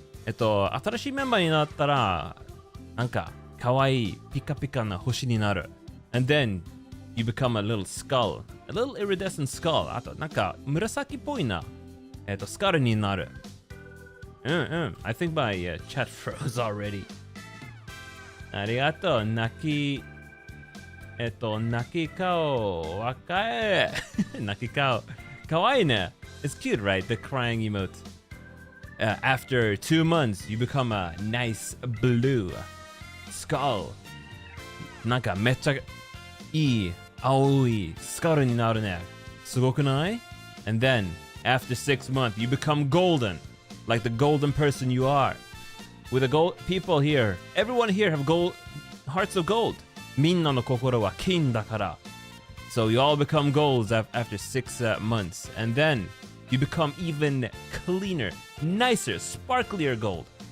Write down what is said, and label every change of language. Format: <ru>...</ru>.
<ja>新しいメンバーになったら、なんか、かわいい、ピカピカな星になる。</ja> <en>And then, you become a little skull. A little iridescent skull.</en> <ja>あと、なんか、紫っぽいな。スカルになる。</ja> <en>I think my chat froze already. ありがとう。泣き</en> <ja>泣き顔、若い。泣き顔。かわいいね。 It's cute, right? The crying emote.</ja> <en>After 2 months, you become a nice blue skull.</en> <ja>なんかめっちゃいい青いスカルになるね。すごくない?</ja> <en>And then, after 6 months, you become golden. Like the golden person you are. With the gold people here, everyone here have gold hearts of gold.</en> <ja>みんなの心は金だから。</ja> <en>So you all become golds after 6 months. And then you become even cleaner, nicer, sparklier gold.</en>